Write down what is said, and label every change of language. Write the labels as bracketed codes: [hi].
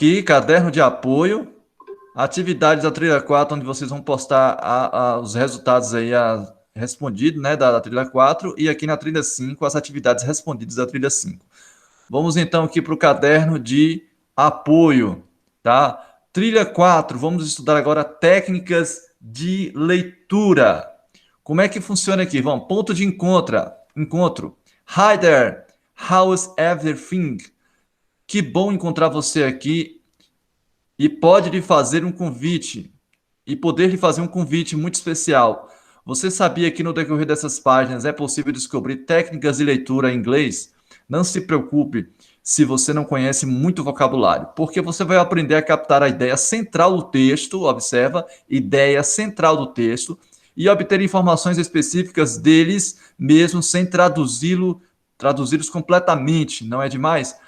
[pt] aqui, caderno de apoio, atividades da trilha 4, onde vocês vão postar os resultados aí respondidos, né, da trilha 4, e aqui na trilha 5, as atividades respondidas da trilha 5. Vamos então aqui para o caderno de apoio, tá? Trilha 4, vamos estudar agora técnicas de leitura. Como é que funciona aqui? Vamos, ponto de encontro. [en] Hi there, how's everything? [pt] Que bom encontrar você aqui e pode lhe fazer um convite e poder lhe fazer um convite muito especial. Você sabia que no decorrer dessas páginas é possível descobrir técnicas de leitura em inglês? Não se preocupe se você não conhece muito vocabulário, porque você vai aprender a captar a ideia central do texto, observa, ideia central do texto, e obter informações específicas deles, mesmo sem traduzi-los completamente, não é demais?